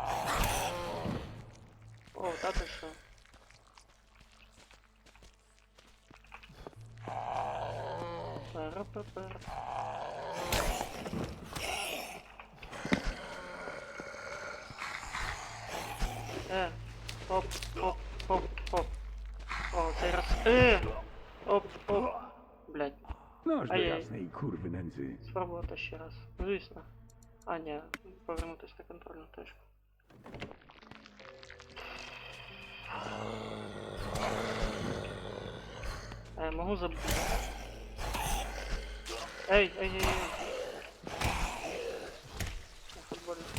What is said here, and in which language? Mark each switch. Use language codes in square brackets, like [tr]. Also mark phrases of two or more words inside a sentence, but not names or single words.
[uk] О, та ти що? Пара-па-пара. Оп, оп, оп, оп. О, цей раз. Оп, оп. Блядь, [pl] Noż do Ojej. jasnej kurwy nędzy. [uk] спробувати ще раз. Звісно. А, ні, повернутися на контрольну точку. Можу забути. Ей, ей, ей, ей. На футболі.